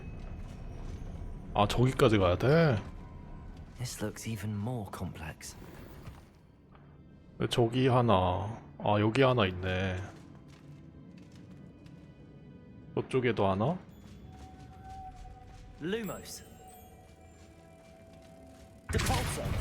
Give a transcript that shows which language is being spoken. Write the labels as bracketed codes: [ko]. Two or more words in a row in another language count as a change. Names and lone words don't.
[ko] 아, 저기까지 가야 돼? [en] This looks even more complex. [ko] 저기 하나. 아, 여기 하나 있네. 저쪽에도 하나? Lumos. Depulso.